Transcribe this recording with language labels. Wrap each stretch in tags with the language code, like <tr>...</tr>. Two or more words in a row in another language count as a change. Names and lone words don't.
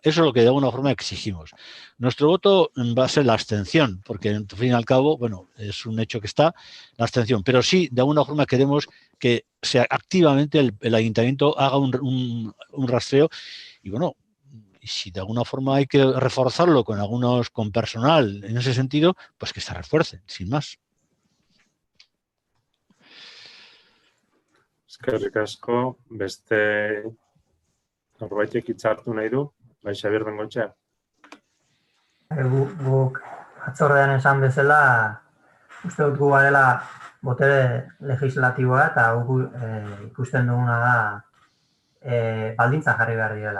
<es>Eso es lo que de alguna forma exigimos. Nuestro voto va a ser la abstención, porque, al fin y al cabo, bueno, es un hecho que está la abstención. Pero sí, de alguna forma queremos que activamente el ayuntamiento haga un rastreo y bueno, si de alguna forma hay que reforzarlo con personal en ese sentido, pues que se refuerce, sin más.</es> <eu>Eskerrik asko, beste norbaitek hitza hartu nahi du, bai Xabier Bengoetxea. Guk atzordean esan bezala, uste dut gu garela botere legislatiboa eta guk ikusten duguna da baldintza jarri behar direla.</eu>